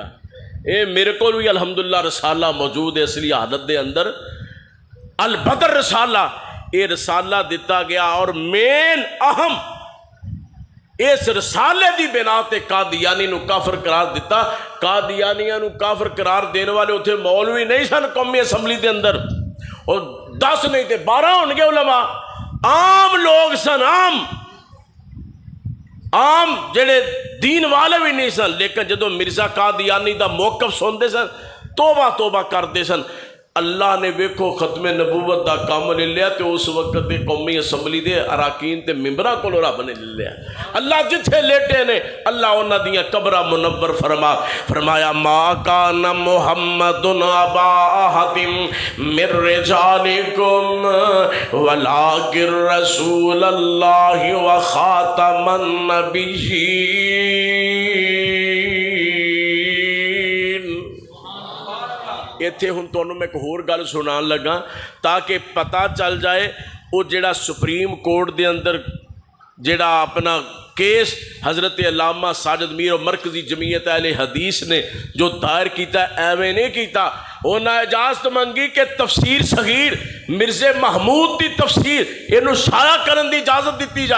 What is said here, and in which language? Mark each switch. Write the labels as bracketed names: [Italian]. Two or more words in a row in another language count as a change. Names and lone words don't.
[Punjabi] اے میرے کو بھی الحمدللہ رسالہ موجود ہے اصلی حالت دے اندر، البدر رسالہ، اے رسالہ دیتا گیا اور مین اہم اس رسالے دی بنا تے قادیانی نو کافر قرار دیتا۔ قادیانیاں نو کافر قرار دینے والے اتھے مولوی نہیں سن قومی اسمبلی دے اندر، اور 10 نہیں تے 12 ہونگے علماء، عام لوگ سن، عام جڑے دین والے بھی نہیں سن، لیکن جدو مرزا قادیانی دا موقف سنتے سن توبہ توبہ کرتے سن۔ اللہ نے ویکھو ختم نبوت دا کام لے لیا تے اس وقت دے قومی اسمبلی دے اراکین تے ممبراں کولوں رب نے لے لیا۔ اللہ جتھے لیٹے نے اللہ انہاں دیاں قبراں منور فرمایا [Arabic] ما کان محمد ابا احد من رجالکم ولکن رسول اللہ وخاتم النبیین۔ [Punjabi] ایتھے ہن تانوں میں ایک ہور گل سنان لگا تاکہ پتہ چل جائے وہ جڑا سپریم کورٹ دے اندر جڑا اپنا کیس حضرت علامہ ساجد میر اور مرکزی جمعیت اہل حدیث نے جو دائر کیتا ایویں نہیں کیتا، انہیں اجازت منگی کہ تفسیر صغیر مرزا محمود دی تفسیر اینو شائع کرن دی اجازت دیتی جائے.